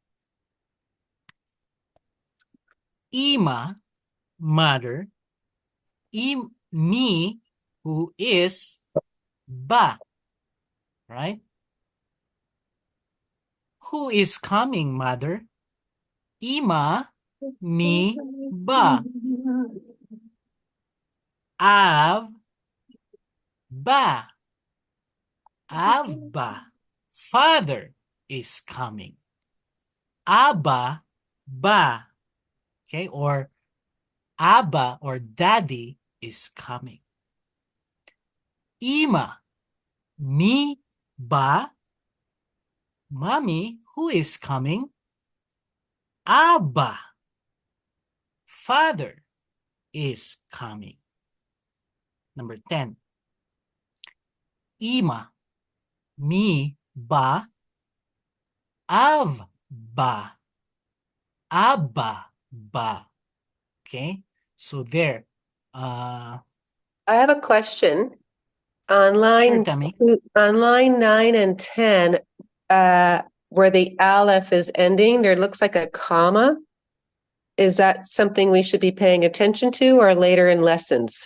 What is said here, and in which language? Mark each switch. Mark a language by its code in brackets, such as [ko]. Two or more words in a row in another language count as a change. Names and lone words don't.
[en] Ima, mother. Me, who is ba, right? Who is coming, mother? [he] אמא, מי, בא. אב, בא. אבא, [en] father is coming. [he] אבא, בא. [en] Okay, or Abba or daddy is coming. [he] אמא, מי, בא. [en] Mommy, who is coming? Abba, father is coming. Number 10. [he] אמא, מי, בא. אבא, אבא, בא. [en] Okay, so there. I have a question. On Sure, line Tammy. on line 9 and 10, where the Aleph is ending, there looks like a comma. Is that something we should be paying attention to or later in lessons?